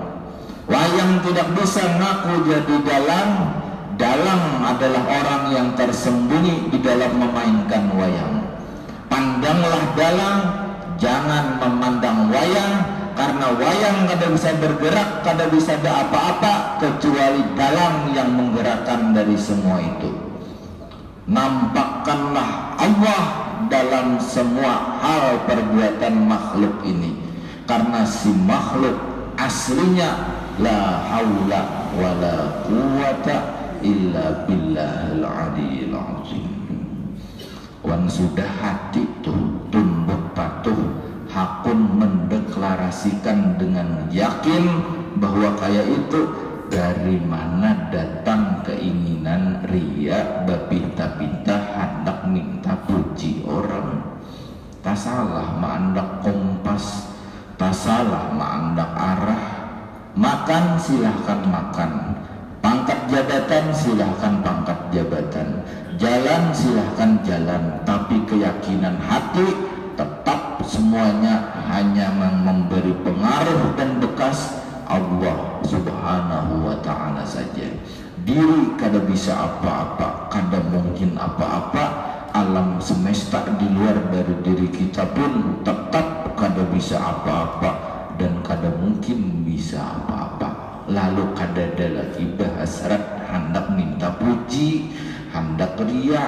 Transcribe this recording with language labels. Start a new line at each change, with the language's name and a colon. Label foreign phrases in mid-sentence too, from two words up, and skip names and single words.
Indonesian: Wayang tidak bisa ngaku jadi dalang. Dalang adalah orang yang tersembunyi di dalam memainkan wayang. Pandanglah dalang, jangan memandang wayang, karena wayang kada bisa bergerak, kada bisa ada apa-apa kecuali dalang yang menggerakkan dari semua itu. Nampakkanlah Allah dalam semua hal perbuatan makhluk ini, karena si makhluk aslinya
Arabic: لا حول ولا قوة إلا بالله العلي العظيم.
Banjar: Wan sudah hati tuh tunduk patuh, hakun mendeklarasikan dengan yakin bahwa kayak itu. Dari mana datang keinginan ria bapinta-pinta hendak minta puji orang? Tak salah maandak kompas, tak salah maandak arah.
Indonesian: Makan silahkan makan, pangkat jabatan silahkan pangkat jabatan, jalan silahkan jalan, tapi keyakinan hati tetap semuanya hanya memberi pengaruh dan bekas Allah
Arabic: سبحانه وتعالى
Indonesian: saja.
Banjar: Diri kada bisa apa-apa, kada mungkin apa-apa.
Indonesian: Alam semesta di luar dari diri kita pun tetap kada bisa apa-apa dan kada mungkin bisa apa-apa.
Banjar: Lalu kada ada lagi bahasrat hendak minta puji, hendak ria.